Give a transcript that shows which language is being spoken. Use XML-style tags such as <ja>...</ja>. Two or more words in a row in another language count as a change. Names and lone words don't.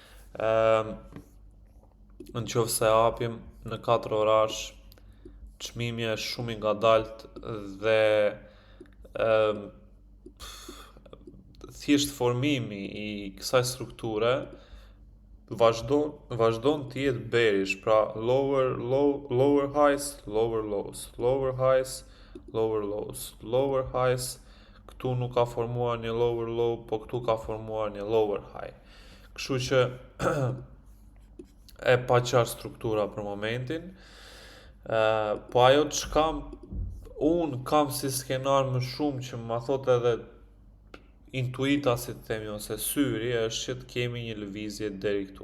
<sq>Në qoftë se hapim në 4 orarsh, çmimi është shumë i ngadalt dhe thjesht formimi i kësaj strukture vazhdon të jetë bearish, pra</sq> <en>lower highs, lower lows, lower highs, lower lows, lower highs.</en> <sq>Këtu nuk ka formuar një</sq> <en>lower low,</en> <sq>po këtu ka formuar një</sq> <en>lower high.</en> <sq>Kështu që e pa qartë struktura për momentin. Po ajo që unë kam si skenar më shumë që më thot edhe intuita, si të themi, ose syri, është që të kemi një lëvizje deri këtu.</sq>